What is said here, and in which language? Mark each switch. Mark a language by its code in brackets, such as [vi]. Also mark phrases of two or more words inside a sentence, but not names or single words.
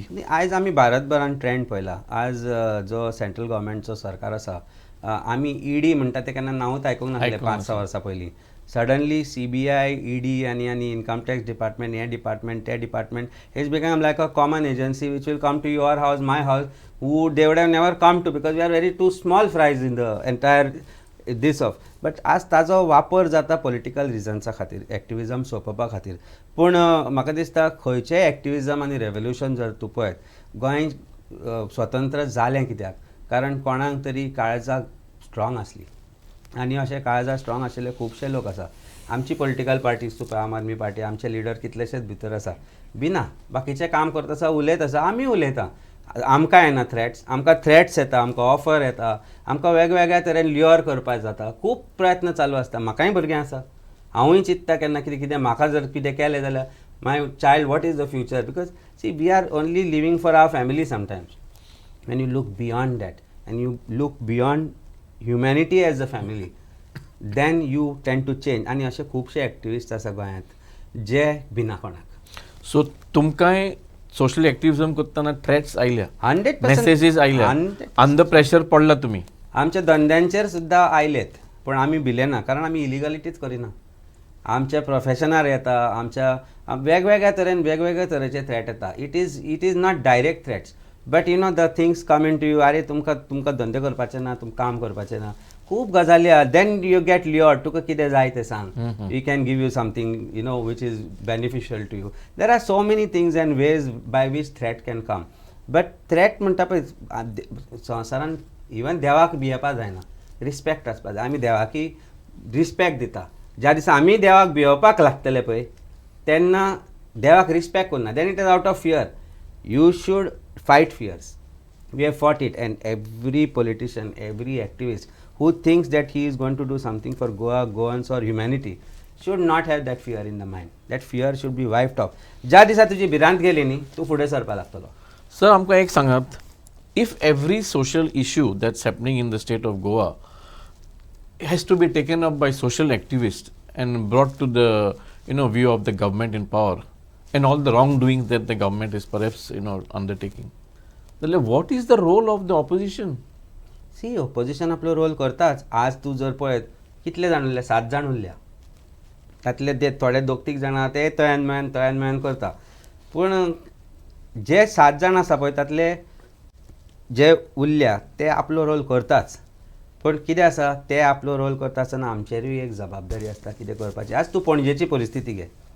[kok] आयज आमी भारतभरान ट्रेंड पळयला आज जो सेंट्रल गव्हर्मेंटचो सरकार आसा आमी ED म्हणटा ते केन्ना नांवूच आयकूंक नासलें 5-6 वर्सां पयलीं सडनली CBI ED आनी [en] income tax department [kok] हे डिपार्टमेंट ते डिपार्टमेंट [en] has become like a common agency which will come to your house my house who they would have never come to because we are very too small fries in the entire this of but [kok] आज ताजो वापर जाता पॉलिटिकल रिजन्सा खातीर एक्टिविजम सोंपोवपा खातीर पूण म्हाका दिसता खंयचेंय एक्टिविजम आनी रेवल्युशन जर तूं पळयत गोंय स्वतंत्र जालें कित्याक कारण कोणाक तरी काळजाक स्ट्रॉंग आसली आनी अशें काळजाक स्ट्रॉंग आशिल्ले खुबशे लोक आसा आमची [en] political parties [kok] तूं आम आदमी पार्टी आमचे लिडर कितलेशेच भितर आसा बिना बाकीचें काम करता आसा उलयत आसा आमी उलयता आमकां येना थ्रेट्स आमकां थ्रेट्स येता आमकां ऑफर येता आमकां वेगवेगळ्या तरेन ल्युअर करपाक जाता खूब प्रयत्न चालू आसता म्हाकाय भुरगीं आसा हांवूय चिंत्ता केन्ना कितें म्हाका जर कितें केलें जाल्यार [en] my child what is the future because see we are only living for our family sometimes when you look beyond that and you look beyond humanity as a family then you tend to change [kok] आनी अशे खुबशे एक्टिविस्ट आसा गोंयांत जे भिना कोणाक सो तुमकांय [en] social activism [kok] करतना थ्रेट्स आयल्या 100% मेसेजीस आयल्या अंडर प्रेशर पडला तुमी आमच्या धंद्यांचेर सुद्दां आयलेत पूण आमी भिले ना कारण आमी इलिगलिटीच करिना आमच्या प्रोफेशनार येता आमच्या वेगवेगळ्या तरेन वेगवेगळे तरेचे थ्रेट येता [en] it is not direct threats but you know the things come in to you [kok] अरे तुमकां धंदे करपाचे ना तुमकां काम करपाचें ना खूब गजाली आहा [en] then you get lured [kok] तुका कितें जाय तें सांग [en] we can give you something you know which is beneficial to you there are so many things and ways by which threat can come [kok] बट थ्रेट म्हणटा पळय संवसारान इवन देवाक भियेवपा जायना रिस्पेक्ट आसपा जाय आमी देवाकी रिस्पेक्ट दिता ज्या दिसा आमी देवाक भियोवपाक लागतले पळय तेन्ना देवाक रिस्पेक्ट करना [en] then it is out of fear you should fight fears we have fought it and every politician every activist who thinks that he is going to do something for Goa, Goans or humanity should not have that fear in the mind. That fear should be wiped off. [kok] ज्या दिसा तुजी भिरांत गेली न्ही तूं फुडें सरपा लागतलो. सर आमकां एक सांगात [en] if every social issue that's happening in the state of Goa has to be taken up by social activists and brought to the view of the government in power and all the wrongdoings that the government is perhaps undertaking, then what is the role of the opposition? [kok] सी ऑपोजिशन आपलो रोल करताच आज तूं जर पळयत कितले जाण उरले 7 जाण उरल्या तातले ते थोडे 2-3 जाणां ते तळ्यान मेळन करता पूण जे 7 जाण आसा पळय तातले जे उरल्या ते आपलो रोल करताच पूण कितें आसा ते आपलो रोल करता आसतना आमचेरूय एक जबाबदारी आसता कितें करपाची आज तूं पणजेची परिस्थिती घे